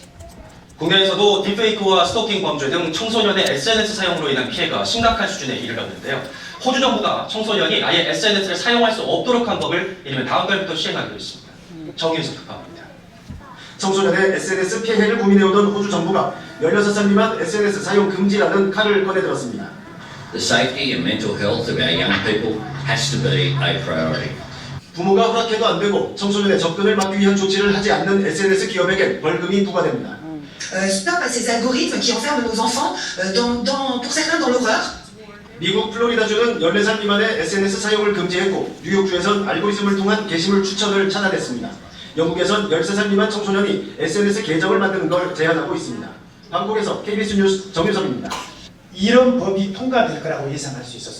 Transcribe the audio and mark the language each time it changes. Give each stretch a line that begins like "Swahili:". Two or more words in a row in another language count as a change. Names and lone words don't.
Korean: 국내에서도 딥페이크와 스토킹 범죄 등 청소년의 SNS 사용으로 인한 피해가 심각한 수준에 이르렀는데요. 호주 정부가 청소년이 아예 SNS를 사용할 수 없도록 한 법을 이르면 다음 달부터 시행하기로 했습니다. 정의에서 특파입니다. 청소년의 SNS 피해를 고민해오던 호주 정부가 16살 미만 SNS 사용 금지라는 칼을 꺼내들었습니다.
English: The safety and mental health of our young people has to be a priority.
Korean: 부모가 허락해도 안 되고 청소년의 접근을 막기 위한 조치를 하지 않는 SNS 기업에게 벌금이 부과됩니다.
French: Stop à ces algorithmes qui enferment nos enfants, pour certains dans l'horreur.
Korean: 미국 플로리다주는 14살 미만의 SNS 사용을 금지했고 뉴욕주에선 알고리즘을 통한 게시물 추천을 차단했습니다. 영국에선 13살 미만 청소년이 SNS 계정을 만드는 걸 제한하고 있습니다. 방콕에서 KBS 뉴스 정유섭입니다. 이런 법이 통과될 거라고 예상할 수 있었어요.